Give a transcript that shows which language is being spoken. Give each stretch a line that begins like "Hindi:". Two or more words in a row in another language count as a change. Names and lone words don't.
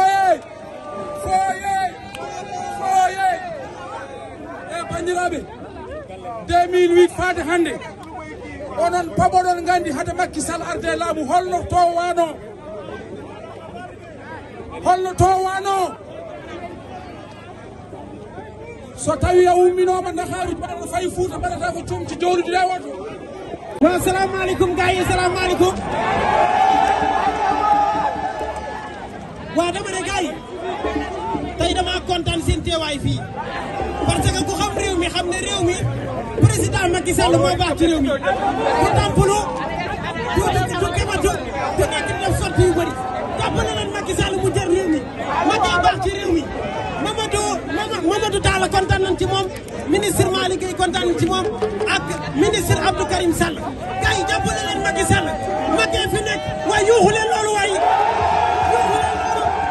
Fula: e bandiraɓe 2008 faade hande onon paɓoɗon gandi hade Macky Sall arde laamu holno to wano so tawi a umminoma Ndakaaru mbaɗa fayi Fuuta mbaɗata ko comci jowlude ɗe woto
Wolof: waaw salaamaaleykum gars yi salaamaaleykum. waaw dama ne gars yi tey dama kontaan seen teewaay fii
French: parce que
Wolof: ku xam réew mi xam ne réew mi président Macky Sall moo baax ci réew mi ku tampulu du kematu du nekk di def sorti yu bëri jàppale leen Macky Sall mu jël réew mi Macky baax ci réew mi Mamadou Talla kontaan nañ ci moom ministre Malick Gueye kontaan nañ ci moom ak ministre Abdou Karim Sall gars yi jàppale leen Macky Sall Macky fi nekk waaye yuuxu leen loolu waaye yuuxu leen loolu